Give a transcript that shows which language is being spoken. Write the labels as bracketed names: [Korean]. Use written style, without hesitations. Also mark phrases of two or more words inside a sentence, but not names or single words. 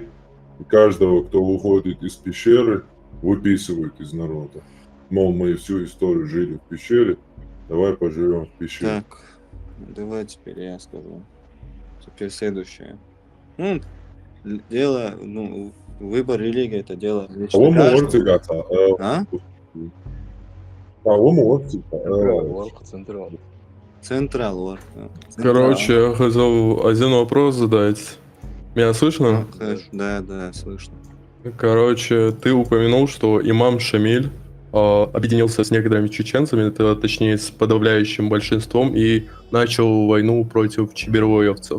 [Russian] И каждого, кто выходит из пещеры, выписывают из народа. Мол, мы всю историю жили в пещере, давай поживем в пещере. Так, давай теперь я скажу. Теперь следующее. Ну, дело, ну, выбор религии это дело лично هو каждого. مرتقطة А? هو مرتقطة Централ, вот. Короче, я хотел один вопрос задать. Меня слышно? Да, слышно. Короче, ты упомянул, что имам Шамиль объединился с некоторыми чеченцами, точнее с подавляющим большинством, и начал войну против чебервоевцев.